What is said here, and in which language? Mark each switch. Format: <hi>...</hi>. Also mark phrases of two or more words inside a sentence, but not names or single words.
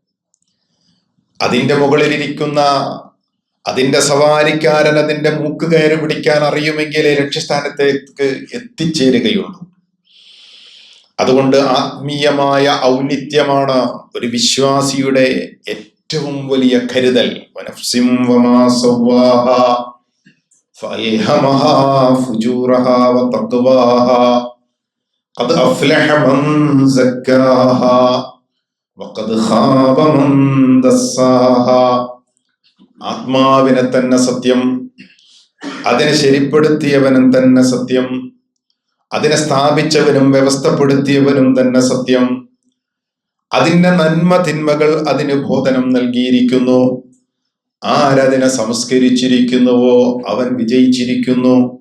<ml>അതിന്റെ മുകളിലിരിക്കുന്ന അതിന്റെ സവാരിക്കാരൻ അതിന്റെ മൂക്ക് കയറി പിടിക്കാൻ അറിയുമെങ്കിലേ ലക്ഷ്യസ്ഥാനത്തേക്ക് എത്തിച്ചേരുകയുള്ളൂ. അതുകൊണ്ട് ആത്മീയമായ ഔന്നിത്യമാണ് ഒരു വിശ്വാസിയുടെ ഏറ്റവും വലിയ കരുതൽ.</ml> <ar>فألهمها فجورها وتقواها قد أفلح من زكاها وقد خاب من دساها.</ar> <ml>ആത്മാവിനെ തന്നെ സത്യം, അതിനെ ശരിപ്പെടുത്തിയവനും തന്നെ സത്യം, അതിനെ സ്ഥാപിച്ചവനും വ്യവസ്ഥപ്പെടുത്തിയവനും തന്നെ സത്യം. അതിന്റെ നന്മ തിന്മകൾ അതിന് ബോധനം നൽകിയിരിക്കുന്നു. ആരതിനെ സംസ്കരിച്ചിരിക്കുന്നുവോ അവൻ വിജയിച്ചിരിക്കുന്നു.</ml>